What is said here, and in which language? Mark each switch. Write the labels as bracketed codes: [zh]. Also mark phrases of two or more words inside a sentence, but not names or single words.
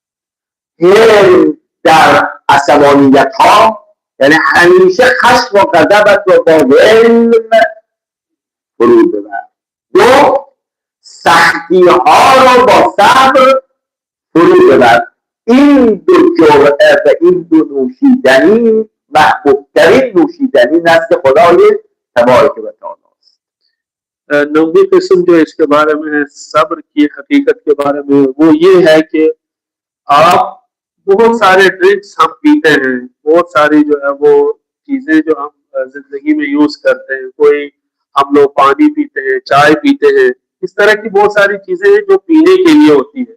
[fa] علم در عصبانیت ها یعنی همیشه خشم و غضبت رو با علم فرو ببر. دو، سختی ها رو با صبر فرو ببر. این دو جرعه و این دو نوشیدنی محبوبترین نوشیدنی نزد خدای [ar] تبارک و تعالی [fa] است. [ur] نویں قسم جو اس کے بارے میں ہے صبر کی حقیقت کے بارے میں، وہ یہ ہے کہ آپ بہت سارے ڈرنکس ہم پیتے ہیں، بہت ساری جو ہے وہ چیزیں جو ہم زندگی میں یوز کرتے ہیں، کوئی ہم لوگ پانی پیتے ہیں، چائے پیتے ہیں، اس طرح کی بہت ساری چیزیں ہیں جو پینے کے لیے ہوتی ہے.